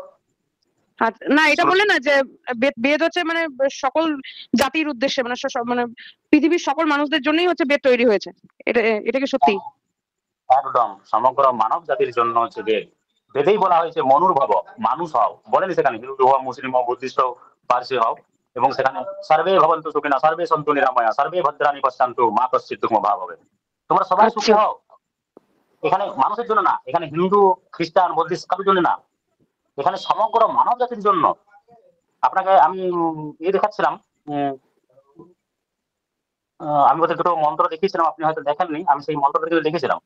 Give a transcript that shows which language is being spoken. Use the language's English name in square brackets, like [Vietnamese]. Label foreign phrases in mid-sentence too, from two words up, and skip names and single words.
[Bangla] না, এটা বললে না যে বেদ হচ্ছে মানে সকল জাতির উদ্দেশ্যে, মানে মানে পৃথিবীর সকল মানুষদের জন্যই হচ্ছে বেদ তৈরি হয়েছে, এটা কি সত্যি? একদম সমগ্র মানব জাতির জন্য হচ্ছে বেদ। বেদেই বলা হয়েছে মনুর্ভব, মানুষ হও, বলেনি সেখানে হিন্দু হও, মুসলিম হও, বুদ্ধিস্ট হও, পার্সি হও। এবং সেখানে [Sanskrit] সর্বে ভবন্তু সুখিনা সর্বে সন্তু নিরাময়া সর্বে ভদ্রাণী পশ্চান্তু মা কশ্চিৎ দুঃখম ভাব [Bangla] হবে, তোমরা সবাই সুখী আচ্ছা। হও। এখানে মানুষের জন্য না, এখানে হিন্দু খ্রিস্টান বুদ্ধিস্ট কারোর জন্য না, এখানে সমগ্র মানব জাতির জন্য। আপনাকে আমি দেখাচ্ছিলাম, আমি ওদের দুটো মন্ত্র দেখিয়েছিলাম, আপনি হয়তো দেখেননি, আমি সেই মন্ত্রটা কিন্তু দেখেছিলাম।